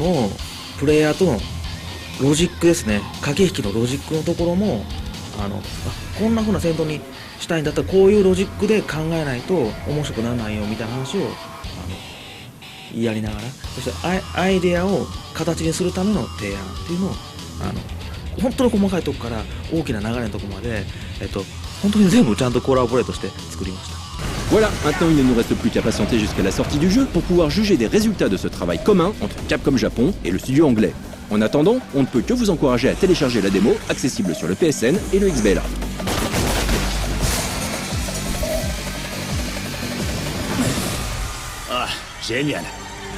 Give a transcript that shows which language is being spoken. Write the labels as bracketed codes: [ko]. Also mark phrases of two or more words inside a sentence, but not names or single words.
[ja] のプレイヤーとのロジックですね、駆け引きのロジックのところもこんな風な戦闘にしたいんだったらこういうロジックで考えないと面白くならないよみたいな話をやりながら、そしてアイデアを形にするための提案っていうのを本当に細かいとこから大きな流れのとこまで、本当に全部ちゃんとコラボレートして作りました。 [fr] Voilà, maintenant il ne nous reste plus qu'à patienter jusqu'à la sortie du jeu pour pouvoir juger des résultats de ce travail commun entre Capcom Japon et le studio anglais. En attendant, on ne peut que vous encourager à télécharger la démo, accessible sur le PSN et le XBLA. Ah, génial!